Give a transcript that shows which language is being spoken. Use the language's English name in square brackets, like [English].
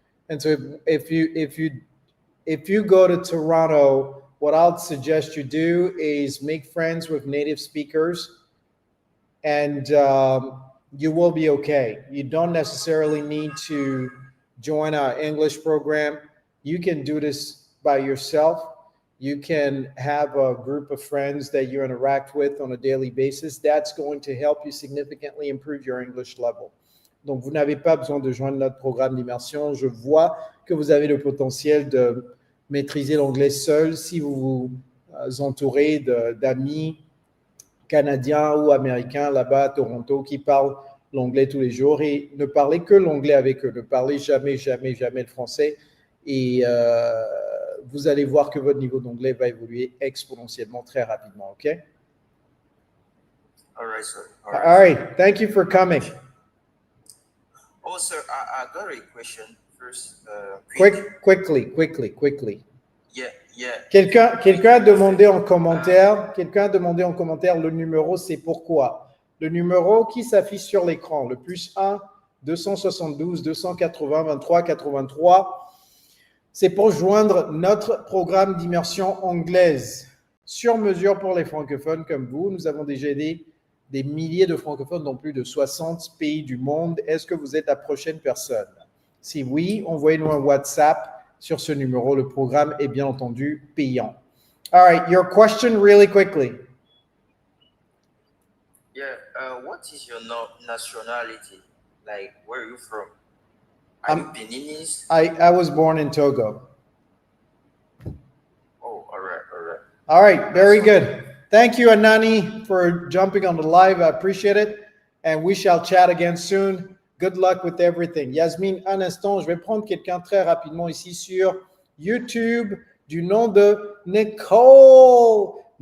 [English] And so if you go to Toronto, what I'll suggest you do is make friends with native speakers, and you will be okay. You don't necessarily need to join our English program. You can do this by yourself. You can have a group of friends that you interact with on a daily basis. That's going to help you significantly improve your English level. [French] Donc, vous n'avez pas besoin de joindre notre programme d'immersion. Je vois que vous avez le potentiel de maîtriser l'anglais seul si vous vous entourez d'amis canadiens ou américains là-bas à Toronto qui parlent l'anglais tous les jours, et ne parlez que l'anglais avec eux. Ne parlez jamais le français, et vous allez voir que votre niveau d'anglais va évoluer exponentiellement très rapidement. [English] OK? All right, sir. All right. Thank you for coming. Oh, sir, I got a question first. Quickly. Yeah. [French] Quelqu'un a demandé en commentaire, le numéro, c'est pourquoi. Le numéro qui s'affiche sur l'écran, le +1 272 280 23 83, c'est pour joindre notre programme d'immersion anglaise sur mesure pour les francophones comme vous. Nous avons déjà aidé des milliers de francophones dans plus de 60 pays du monde. Est-ce que vous êtes la prochaine personne? Si oui, envoyez-nous un WhatsApp sur ce numéro. Le programme est bien entendu payant. [English] All right, your question really quickly. Yeah, what is your nationality? Like, where are you from? Are you Beninese? I was born in Togo. Oh, all right. All right, very good. Thank you, Anani, for jumping on the live. I appreciate it. And we shall chat again soon. Good luck with everything. [French] Yasmine, un instant, je vais prendre quelqu'un très rapidement ici sur YouTube du nom de Nicole.